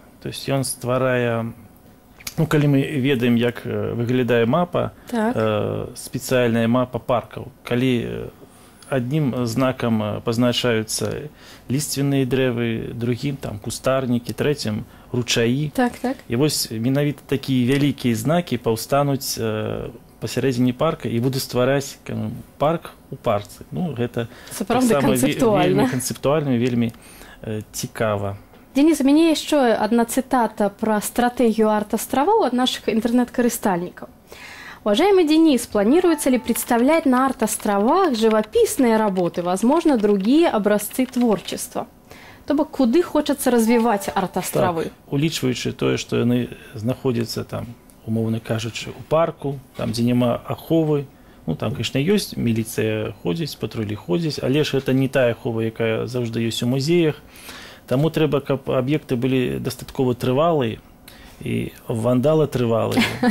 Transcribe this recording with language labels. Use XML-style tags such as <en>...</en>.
<be>То есть ён стварае, калі мы ведаем, як выглядае мапа, спецыяльная мапа паркаў, калі аднім знакам пазначаюцца ліственныя дрэвы, другім там кустарнікі, трэцім ручаі. Так, так. І вось менавіта такія вялікія знакі паўстануць пасярэдзіне парка і буду ствараць парк у парцы. Ну, гэта сапраўды канцэптуальна. Вельмі канцэптуальна, вельмі цікава.</be> <ru>Денис, у меня еще одна цитата про стратегию арт-островов от наших интернет-корыстальников. Уважаемый Денис, планируется ли представлять на арт-островах живописные работы, возможно, другие образцы творчества? То бок, куды хочется развивать арт-островы?</ru> <be>Так, улічваючы тое, што яны знаходзяцца там, умоўна кажучы, у парку, там, дзе няма аховы, ну, там, конечно, ёсць, міліцыя ходзіць, патрулі ходзіць, але ж гэта не тая ахова, якая заўжды ёсць у музеях. Таму трэба, каб аб'екты былі дастаткова трывалыя і вандалы трывалыя.</be>